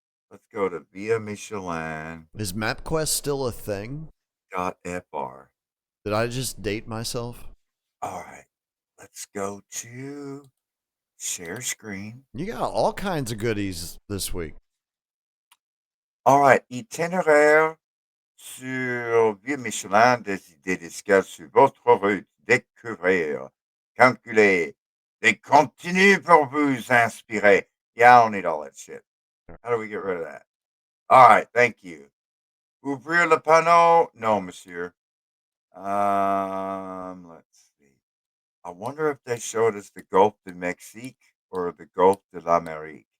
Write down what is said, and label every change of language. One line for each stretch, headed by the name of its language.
English: Let's go to Via Michelin. Is MapQuest still a thing? .fr. Did I just date myself? All right. Let's go to share screen. You got all kinds of goodies this week. All right.
French: Itinéraire sur Via Michelin, des idées d'escale sur votre route. Découvrir. Calculer. Des contenus pour vous inspirer.
English: Yeah, I don't need all that shit. How do we get rid of that? All right, thank you.
French: Ouvrir le panneau?
English: No, monsieur. Let's see. I wonder if they showed us the Gulf de Mexique or the Gulf de l'Amérique.